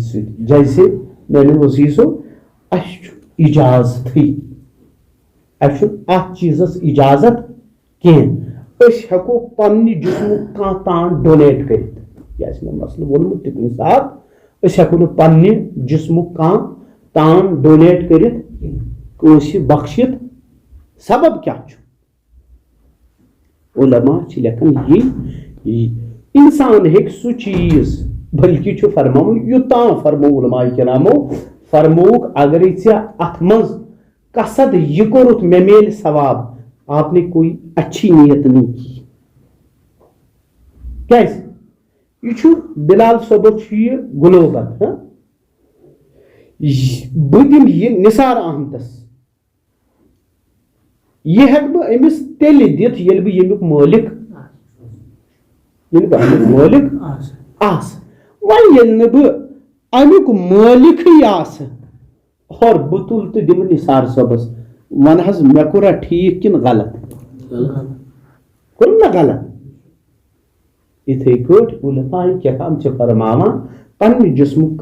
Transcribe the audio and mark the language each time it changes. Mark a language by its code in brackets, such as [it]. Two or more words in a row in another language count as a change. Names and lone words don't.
[ks] سۭتۍ جیسے میانیو عزیٖزو اَسہِ چھُ اِجازتھٕے اَسہِ چھُنہٕ اَتھ چیٖزس اِجازت کینٛہہ أسۍ ہٮ۪کو پننہِ جسمُک کانٛہہ تان ڈونیٹ کٔرِتھ یہِ آسہِ مےٚ مسلہٕ ووٚنمُت تہِ کُنہِ ساتہٕ أسۍ ہٮ۪کو نہٕ پننہِ جسمُک کانٛہہ تان ڈونیٹ کٔرِتھ کٲنٛسہِ بخشِتھ سبب کیٛاہ چھُ علما چھِ لیکھان یی انسان ہیٚکہِ سُہ چیٖز بلکہِ چھُ فرماوُن یوٚتام فرموو علماء کرامو فرمووُکھ اگرے ژےٚ اتھ منٛز قصد یہِ کوٚرُتھ مےٚ میلہِ ثواب [ur] آپ نے کوئی اچھی نیت نہیں کی [ks] کیازِ یہِ چھُ بلال صٲبُک چھُ یہِ گُلوبت بہٕ دِمہٕ یہِ نثار احمدس یہِ ہٮ۪کہٕ بہٕ أمِس تیٚلہِ دِتھ ییٚلہِ بہٕ ییٚمیُک مٲلِک آسہٕ وۄنۍ ییٚلہِ نہٕ بہٕ امیُک مٲلِکٕے آسہٕ اور بہٕ تُلہٕ تہٕ دِمہٕ نثار صٲبس ون حظ مےٚ کوٚرا ٹھیٖک کِنہٕ غلط کوٚرُم نا غلط یِتھے کٲٹھۍ علماء کرام چھِ فرماوان پننہِ جسمُک